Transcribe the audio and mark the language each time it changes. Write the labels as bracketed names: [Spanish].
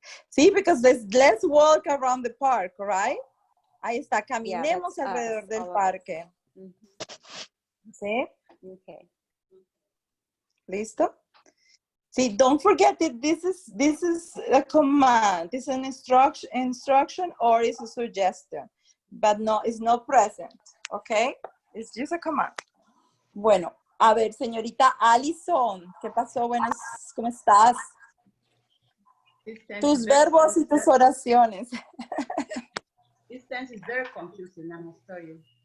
[Spanish] Sí, [English] because let's walk around the park, right? [Spanish] Ahí está, caminemos alrededor del parque. ¿Sí? [English] Okay. [Spanish] ¿Listo? [English] See, don't forget that this is a command. It's an instruction or it's a suggestion, but no, it's not present. Okay? It's just a command. [Spanish] Bueno, a ver, señorita Alison, ¿qué pasó? Buenas, ¿cómo estás? Tus verbos y tus oraciones. [English] This tense is very confusing, I must tell you.